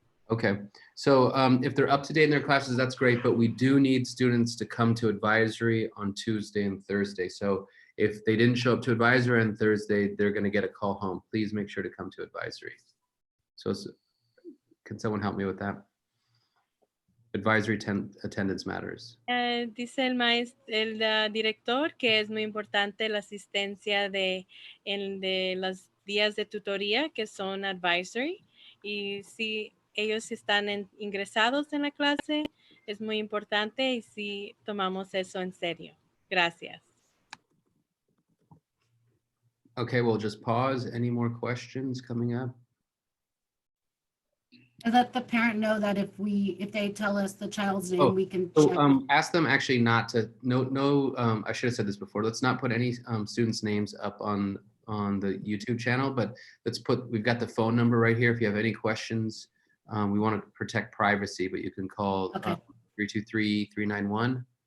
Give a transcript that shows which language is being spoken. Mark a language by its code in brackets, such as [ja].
[en] Okay, so if they're up to date in their classes, that's great, but we do need students to come to advisory on Tuesday and Thursday. So if they didn't show up to advisory on Thursday, they're gonna get a call home. Please make sure to come to advisory. So can someone help me with that? advisory attendance matters. [es] Dice el director que es muy importante la asistencia de los días de tutoría que son advisory. Y si ellos están ingresados en la clase, es muy importante y si tomamos eso en serio. Gracias. [en] Okay, we'll just pause. Any more questions coming up? And let the parent know that if they tell us the child's name, we can check. So ask them actually not to, I should have said this before. Let's not put any students' names up on the YouTube channel, but we've got the phone number right here. If you have any questions, we want to protect privacy, but you can call 323-391-4908.